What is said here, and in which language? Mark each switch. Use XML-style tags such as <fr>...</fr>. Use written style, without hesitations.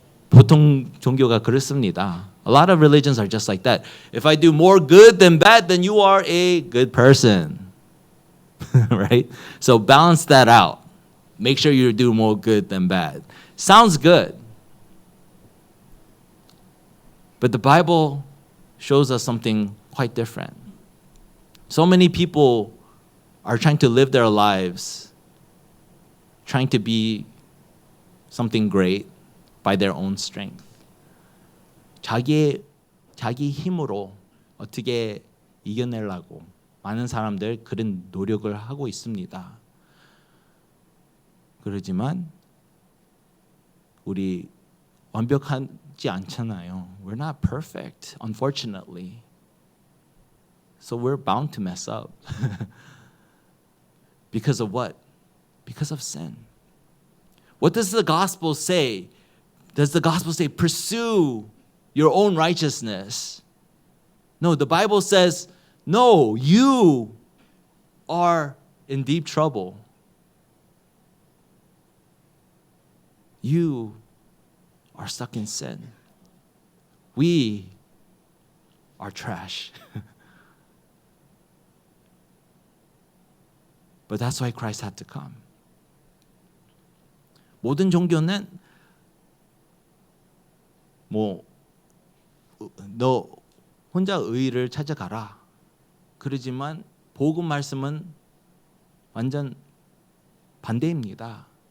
<ko>보통 종교가 그렇습니다.</ko> <en>A lot of religions are just like that. If I do more good than bad, then you are a good person. Right? So balance that out. Make sure you do more good than bad. Sounds good. But the Bible shows us something quite different. So many people are trying to live their lives, trying to be something great by their own strength.</en> <ko>자기 힘으로 어떻게 이겨내려고 많은 사람들 그런 노력을 하고 있습니다. 그러지만 우리 완벽한 완벽하지 않잖아요.</ko> <en>We're not perfect, unfortunately. So we're bound to mess up. Because of what? Because of sin. What does the gospel say? Does the gospel say pursue your own righteousness? No, the Bible says, no, you are in deep trouble. You are stuck in sin. We are trash. But that's why Christ had to come.</en> <ko>모든 종교는 너 혼자 의의를 찾아가라. 그러지만 복음 말씀은 완전 반대입니다.</ko>